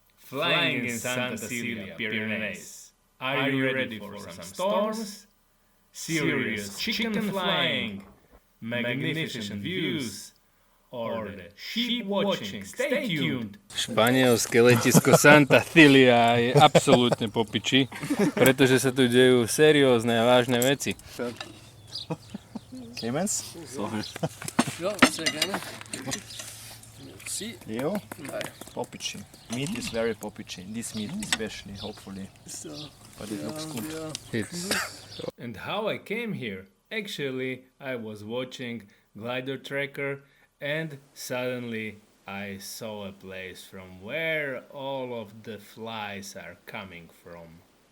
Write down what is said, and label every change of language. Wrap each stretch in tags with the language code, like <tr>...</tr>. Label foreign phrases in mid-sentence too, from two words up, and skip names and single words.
<en>flying in Santa Cilia, Pyrenees. Are you ready for some storms? Serious chicken flying, magnificent views, or the sheep watching? Stay tuned!</en> <sk>Španielské letisko Santa Cilia je absolútne po piči, pretože sa tu dejú seriózne a vážne veci. Clemens?</sk> <en>Sorry.</en> <de>Ja, sehr gerne. Sie?</de> <sk>Leo? Popici.</sk> <en>Meat is very popici. This meat especially, hopefully. So, But it looks good. And how I came here? Actually, I was watching Glider Tracker and suddenly I saw a place from where all of the flies are coming from.</en>